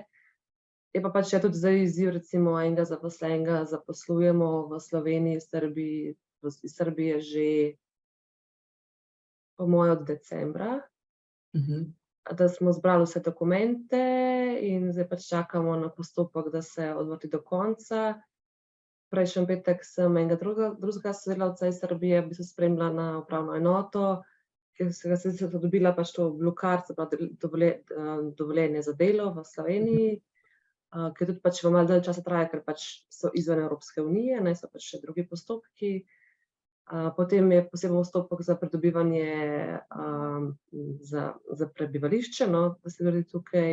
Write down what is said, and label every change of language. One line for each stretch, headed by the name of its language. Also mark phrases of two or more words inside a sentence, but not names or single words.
Slovenian: Je pa pač tudi zdaj izziv, recimo enega zaposlenega zaposlujemo v Sloveniji, iz Srbije že po moje od decembra, da smo zbrali vse dokumente in zdaj pač čakamo na postopek, da se odvrti do konca. Prejšnji petek sem enega drugega sodelavca iz Srbije v bistvu spremljala na upravno enoto, ki se ga sicer dobila pač to
English: blue card,
Slovenian: se pravi dovoljenje za delo v Sloveniji, ki tudi pač v malo dalj časa traja, ker pač so izven Evropske unije, ne, so pač še drugi postopki. Potem je poseben postopek za pridobivanje za prebivališče, no, da se naredi tukaj.